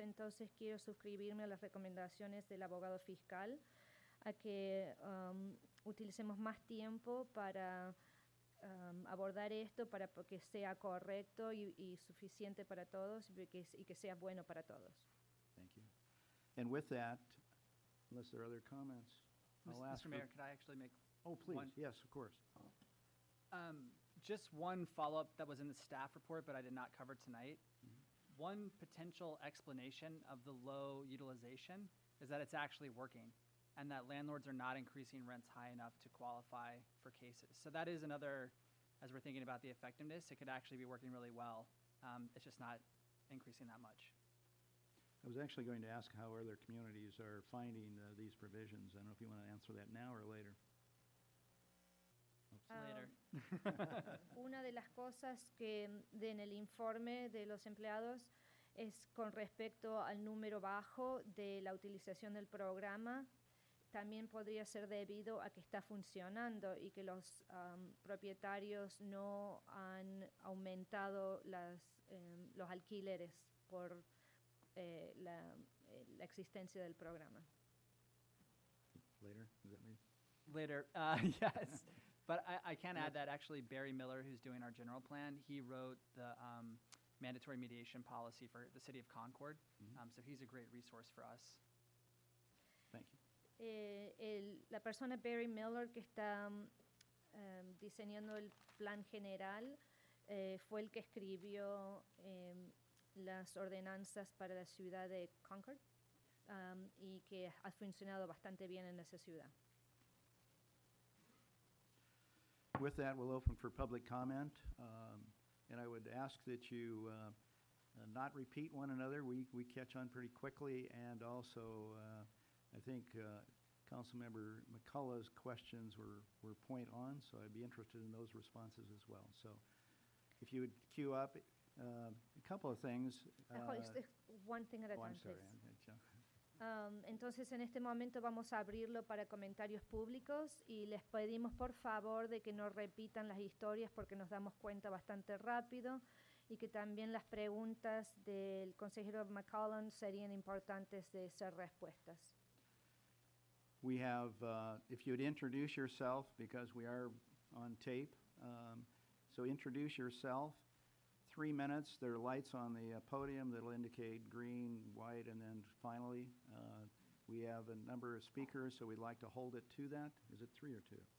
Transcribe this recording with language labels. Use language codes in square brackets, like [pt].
[es] Entonces quiero suscribirme a las recomendaciones del abogado fiscal a que utilicemos más tiempo para abordar esto, para que sea correcto y suficiente para todos y que sea bueno para todos. [en] Thank you. And with that, unless there are other comments, I'll ask Mr. Mayor, could I actually make Oh, please. one? Yes, of course. Just one follow-up that was in the staff report, but I did not cover tonight. One potential explanation of the low utilization is that it's actually working, and that landlords are not increasing rents high enough to qualify for cases. So that is another, as we're thinking about the effectiveness, it could actually be working really well. It's just not increasing that much. I was actually going to ask how other communities are finding these provisions. I don't know if you want to answer that now or later. Later. [es] Una de las cosas que en el informe de los empleados es con respecto al número bajo de la utilización del programa. También podría ser debido a que está funcionando y que los propietarios no han aumentado los alquileres por la existencia del programa. [en] Later? Is that me? Later, yes. But I can add that actually Barry Miller, who's doing our general plan, he wrote the mandatory mediation policy for the city of Concord. So he's a great resource for us. Thank you. [es] La persona Barry Miller que está diseñando el plan general fue el que escribió las ordenanzas para la ciudad de Concord y que ha funcionado bastante bien en esa ciudad. [en] With that, we'll open for public comment, and I would ask that you not repeat one another. We catch on pretty quickly, and also I think Councilmember McCullough's questions were point on, so I'd be interested in those responses as well. So if you would queue up a couple of things. One thing at a Oh, I'm time, sorry. please. [es] Entonces, en este momento vamos a abrirlo para comentarios públicos y les pedimos por favor de que no repitan las historias porque nos damos cuenta bastante rápido y que también las preguntas del consejero McCollum serían importantes de ser respuestas. [en] We have, if you'd introduce yourself, because we are on tape, so introduce yourself. 3 minutes. There are lights on the podium that will indicate green, white, and then finally, we have a number of speakers, so we'd like to hold it to that. Is it 3 or 2?